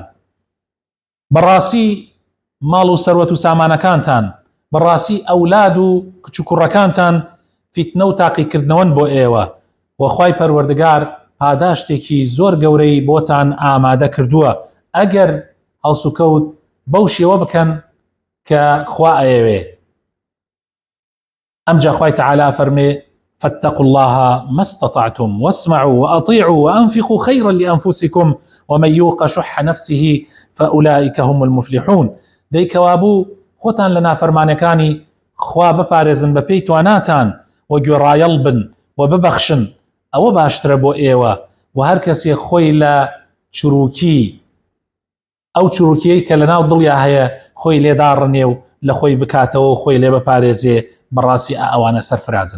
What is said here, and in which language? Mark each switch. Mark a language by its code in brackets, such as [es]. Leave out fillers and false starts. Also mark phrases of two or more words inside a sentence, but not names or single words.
[ckb] بەڕاستی ماڵ و سەروەت و سامانەکانتان، بەڕاستی ئەولاد و کچ و کوڕەکانتان فیتنە و تاقیکردنەوەن بۆ ئێوە، وخوای پەروەردگار پاداشتێکی زۆر گەورەی بۆتان ئامادە کردووە ئەگەر هەڵسوکەوت بەو شێوە بکەن کە خوا ئەیەوێ. ئەمجا خوای تعالى فەرمێ [ar] فاتقوا الله ما استطعتم واسمعوا وأطيعوا وأنفقوا خيرا لأنفسكم ومن يوق شح نفسه فأولئك هم المفلحون. [ckb] دەیکەوابوو خۆتان لە نافەرمانەکانی خوا بپارێزن بە پێی تواناتان و گوێڕایەڵ بن و ببەخشن، ئەوە باشترە بۆ ئێوە. و هەر کەسێک خۆی لە چروکی، ئەو چروکیەی کە لە ناو دڵیا هەیە، خۆی لێداڕنێ و لە خۆی بکاتەوە و خۆی لێ بپارێزێ، بەڕاستی ئەوانە سەرفرازن.